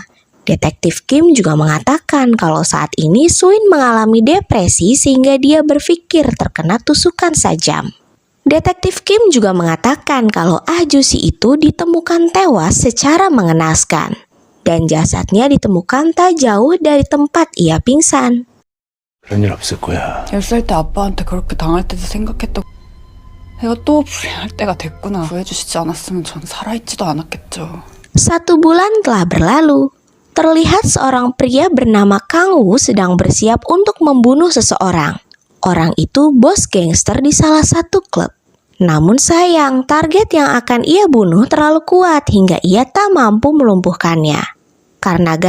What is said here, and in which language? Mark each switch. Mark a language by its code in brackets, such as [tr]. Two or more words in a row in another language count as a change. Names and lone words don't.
[id] Detektif Kim juga mengatakan kalau saat ini Suin mengalami depresi sehingga dia berpikir terkena tusukan sajam. Detektif Kim juga mengatakan kalau ahjusi itu ditemukan tewas secara mengenaskan dan jasadnya ditemukan tak jauh dari tempat ia pingsan. [ko] 그런 일 없을 거야. 10살 때 아빠한테 그렇게 당할 때도 생각했던 내가 또 불행할 때가 됐구나. 구해주시지 않았으면 전 살아있지도 않았겠죠. [id] 1 bulan telah berlalu. Terlihat seorang pria bernama Kang Woo sedang bersiap untuk membunuh seseorang. Orang itu bos gangster di salah satu klub. Namun sayang, target yang akan ia bunuh terlalu kuat hingga ia tak mampu melumpuhkannya.